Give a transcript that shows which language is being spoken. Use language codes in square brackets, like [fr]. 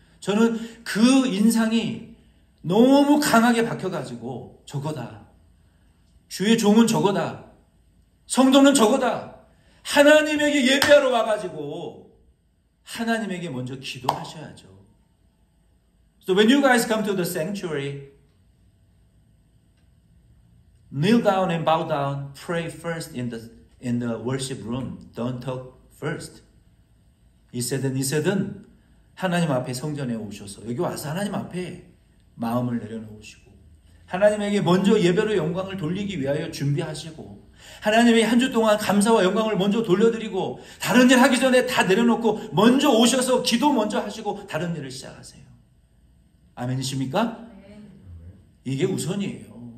[ko] 저는 그 인상이 너무 강하게 박혀가지고 저거다. 주의 종은 저거다. 성도는 저거다. 하나님에게 예배하러 와가지고 하나님에게 먼저 기도하셔야죠. [en] So when you guys come to the sanctuary, kneel down and bow down. Pray first in the worship room. Don't talk first. [ko] 이세든 하나님 앞에 성전에 오셔서 여기 와서 하나님 앞에 마음을 내려놓으시고 하나님에게 먼저 예배로 영광을 돌리기 위하여 준비하시고 하나님의 한 주 동안 감사와 영광을 먼저 돌려드리고 다른 일 하기 전에 다 내려놓고 먼저 오셔서 기도 먼저 하시고 다른 일을 시작하세요. 아멘이십니까? 이게 우선이에요.